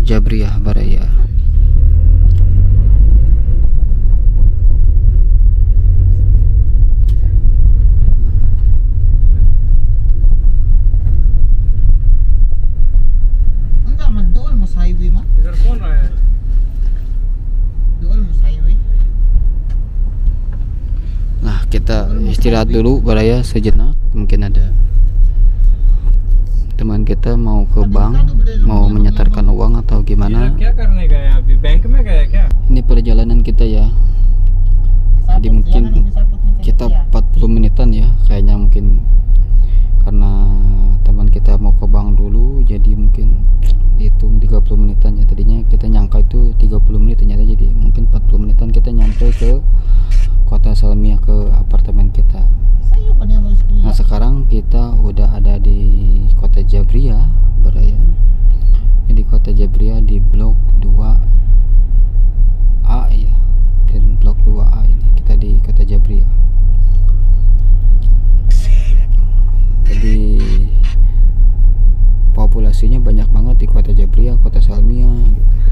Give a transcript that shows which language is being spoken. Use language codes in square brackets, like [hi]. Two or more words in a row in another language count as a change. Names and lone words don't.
[id] Jabriah Baraya. [tl] Enggak man, doon mo sa highway mah. [hi] इधर कौन रहा है? [tl] Doon mo sa highway. [id] Nah, kita istirahat dulu Baraya sejenak. Mungkin ada teman kita mau ke bank, mau menyetorkan uang atau gimana. [hi] क्या करने गए हैं अभी? बैंक में गए क्या? [id] Ini perjalanan kita ya. Jadi mungkin kita 40 menitan ya kayaknya, mungkin karena teman kita mau ke bank dulu, jadi mungkin dihitung 30 menitan ya. Tadinya kita nyangka itu 30 menit, ternyata jadi mungkin 40 menitan kita nyampe ke kota Salmiah, ke apartemen kita. Sa'yo pa niya mo school. Nah sekarang kita udah ada di kota Jabriah Baraya. Ini di kota Jabriah di blok 2A ya. Di blok 2A ini kita di kota Jabriah. Jadi populasinya banyak banget di kota Jabriah, kota Salmiah gitu.